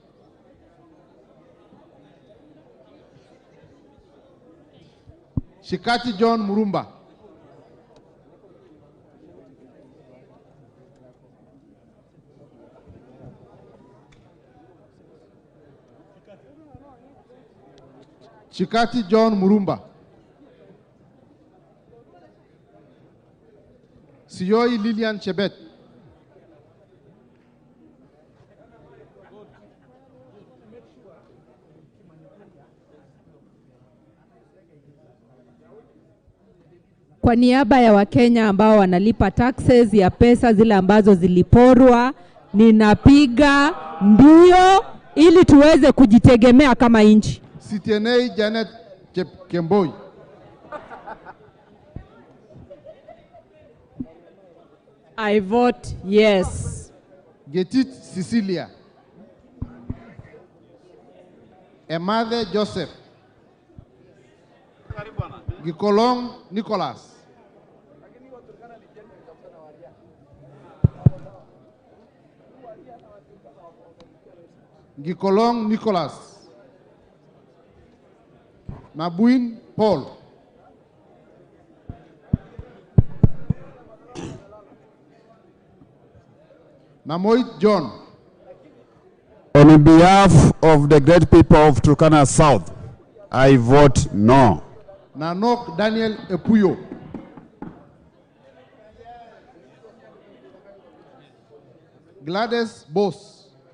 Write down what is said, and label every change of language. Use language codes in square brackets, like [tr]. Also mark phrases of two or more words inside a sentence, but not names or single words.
[sw] Shikati John Murumba, Shikati John Murumba, Siyoi Lilian Chebet, Kwa niaba ya Wakenya ambao wanalipa taxes ya pesa zile ambazo ziliporwa, ninapiga ndio ili tuweze kujitegemea kama nchi. Sitienei Janet Kemboi, [en] I vote yes. Getit Cecilia. Emathe Joseph. Gikolong Nicholas. Gikolong Nicholas. Nabuin Paul. Namoit John. On behalf of the great people of Turkana South, I vote no. Nanok Daniel Epuyo. Gladys Bose.